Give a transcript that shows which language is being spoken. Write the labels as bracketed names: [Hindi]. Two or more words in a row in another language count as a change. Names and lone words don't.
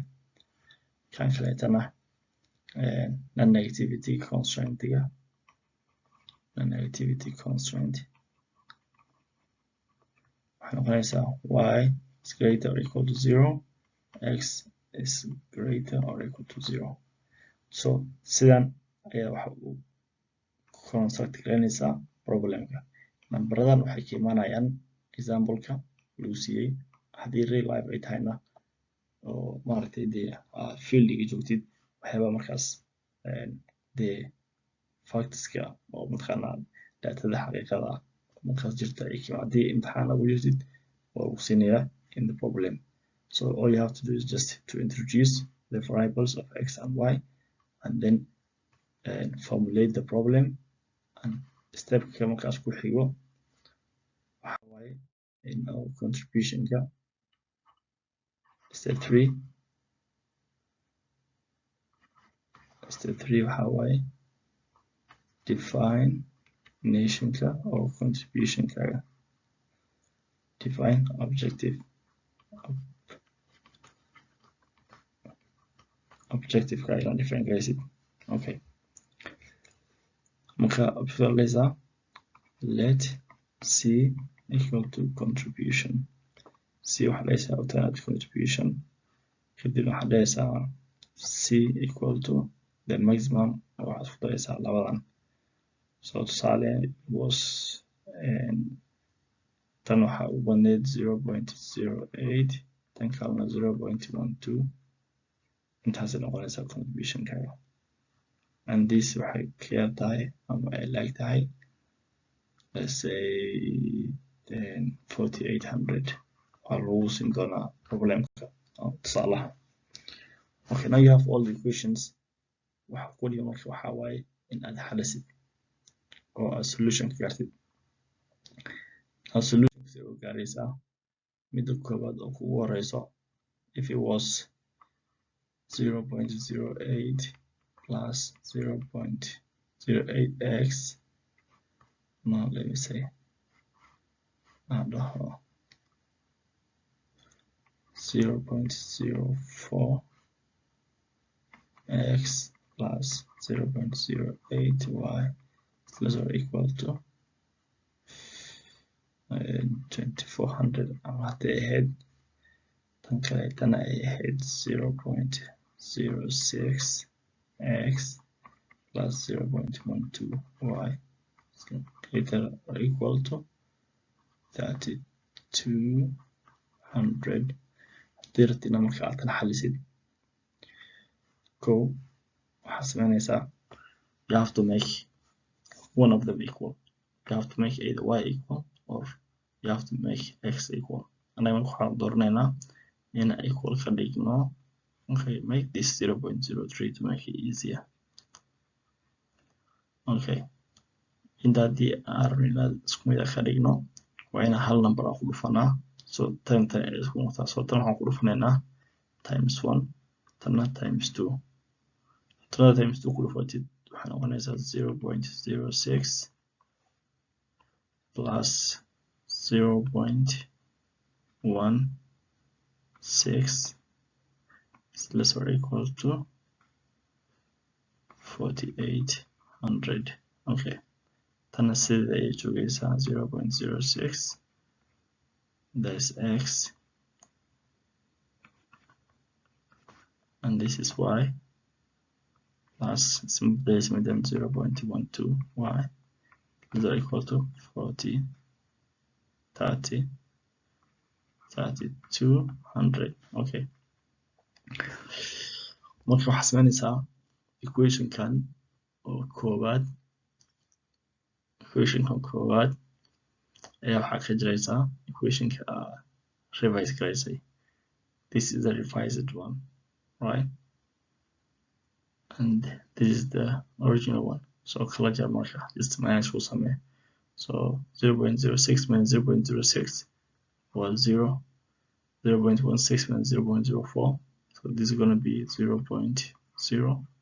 [Somali] kan kaleetana [English] non-negativity constraint [Somali] waxay noqonaysaa [English] y is greater or equal to 0, x is greater or equal to 0. [Somali] so sidan ayaa waxa uu construct garanaysaa problemka. nambaradan waxay ka imaanayaan example-ka lagu siiyey. haddii real life ay tahayna oo maaragtay dee fieldiga joogtid waxyaaba markaas dee factska oo mataqaanaa datada xaqiiqada markaas jirta haddii imtixaan ugu jirtid waa ugu siinayaa [English] in the problem. so all you have to do is just to introduce the variables of x and y and then formulate the problem, and [Somali] stepka markaas ku xigo waxa waaye [English] in our contributionka [Somali] step 3 waxa waaye [English] define nationka or contributionkaga, [Somali] define objectivekaga inaad define garaysid. [English] Okay, marka objective let c equal to contribution. [Somali] c waxaa dhahaysaa [English] alternate contribution, [Somali] kadib waxaa dhahaysaa [English] c equal to the maximum, [Somali] waxaad ku daraysaa labadan. So tusaale was tan waxaa u badneyd 0.08, tan kalena 0.12, intaasay noqonaysaa contributionkaga. [English] And this [Somali] waxay ka tahay ama ay like tahay, [English] let's say [Somali] 4800 waa lagu siin doonaa problemka tusaalaha. [English] Okay, now you have all the equations. [Somali] waxa kaliya marka waxa waaye in aad xalisid oo aad solution ka gaartid. Solution ka soo gaaraysaa midda koobaad oo kugu horeyso, [English] if it was 0.08 plus 0.08x, now let me say and 0.04x plus 0.08y is equal to 2400, [Somali] ama hadday ahayd tan kaleetana ay ahayd [English] 0.06x plus 0.12y is equal to 3200. [Somali] dirtina marka aad tan xalisid ko waxaa sameynaysaa [English] you have to make one of them equal. You have to make either y equal or you have to make x equal. [Somali] Anaga marka waxaan dooranaynaa in equal ka dhigno. [English] Okay, make this 0.03 to make it easier. [Somali] Okay, inta haddii aan rabno inaad isku mid ka dhigno waa inaan hal number aan ku dhufanaa. So tan isku noqotaa. So tan waxaan ku dhufanaynaa times 1, tanna times 2. Tanna times 2 ku dhufatid waxay noqonaysaa [English] 0.06 plus 0.16 is less or equal to 4800. [Somali] Okay, tanna sida ay joogaysaa 0.06, [English] that's x, and this is y, plus replacement them 0.12y is equal to 40, 30, 3200. [Somali] Okay, marka waxaa sameynaysaa equationkan koowaad ayaa waxaa ka jiraysaa equationka revise garaysay. [English] This is the revised one, right? And this is the original one. [Somali] So kala jar marka [English] just minus [Somali] ku samee. [English] So 0.06 minus 0.06 was 0. 0.16 minus 0.04. So this is going to be 0.04.